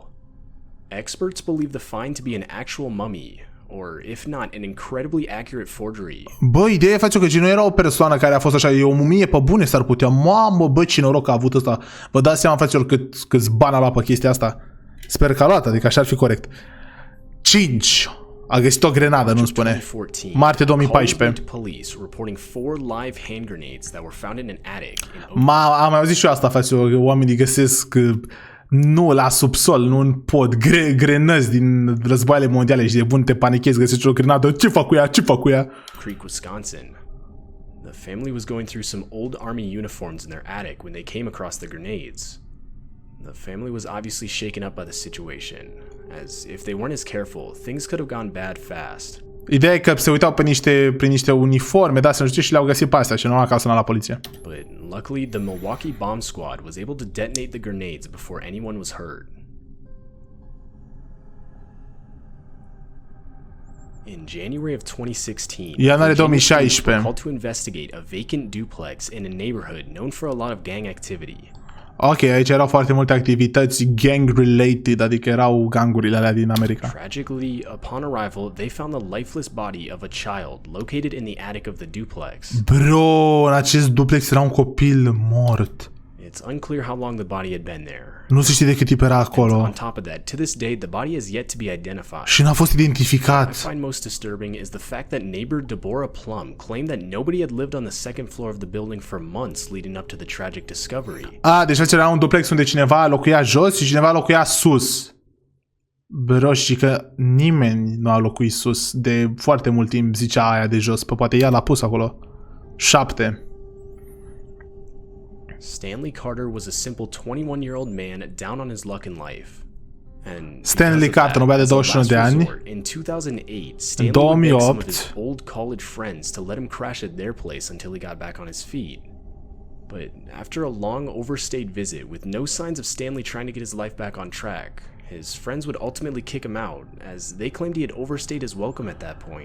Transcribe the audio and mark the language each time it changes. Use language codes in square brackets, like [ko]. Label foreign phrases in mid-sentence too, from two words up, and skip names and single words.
[en] Experts believe the find to be an actual mummy, or if not, an incredibly accurate forgery. [ro] Bă, ideea e face că nu era o persoană care a fost așa, e o mumie pe bune s-ar putea. Mamă, bă, ce noroc a avut ăsta. Vă dați seama, faților, câți bani a luat pe chestia asta? Sper că a luat, adică așa ar fi corect. 5. A găsit o grenadă, nu spune. Martie 2014. Am mai auzit și eu asta, faților, oamenii găsesc nu la subsol, nu în pod, grenăzi din războaiele mondiale și de bun te panichezi, găsești o grenadă, ce fac cu ea, ce fac cu ea? Creek, Wisconsin. [en] The family was going through some old army uniforms in their attic when they came across the grenades. The family was obviously shaken up by the situation, as if they weren't as careful, things could have gone bad fast. [ro] Ideea e că se uitau prin niște uniforme, da, să nu știu, și le-au găsit pe astea și nu au acasă la poliție. [en] But luckily, the Milwaukee bomb squad was able to detonate the grenades before anyone was hurt. In January of 2016, [ro] ianuarie 2016, [en] were called to investigate a vacant duplex in a neighborhood known for a lot of gang activity. [ro] Ok, aici erau foarte multe activități gang-related, adică erau gangurile alea din America. [en] Tragically, upon arrival, they found the lifeless body of a child located in the attic of the duplex. [ro] Bro, în acest duplex era un copil mort. [en] It's unclear how long the body had been there. [ro] Nu se știe de cât timp era acolo. [en] On top of that, to this day, the body has yet to be identified. [ro] Și n-a fost identificat. [en] What I find most disturbing is the fact that neighbor Deborah Plum claimed that nobody had lived on the second floor of the building for months leading up to the tragic discovery. [ro] Deci era un duplex unde cineva locuia jos și cineva locuia sus. Bro, și că nimeni nu a locuit sus de foarte mult timp, zicea aia de jos, pe poate ea l-a pus acolo. 7. [en] Stanley Carter was a simple 21-year-old man down on his luck in life. And Stanley Carter, [ro] un băiat de 21 de ani. [en] In 2008, Stanley would beg some of his old college friends to let him crash at their place until he got back on his feet. But after a long overstayed visit with no signs of Stanley trying to get his life back on track, his friends would ultimately kick him out, as they claimed he had overstayed his welcome at that point.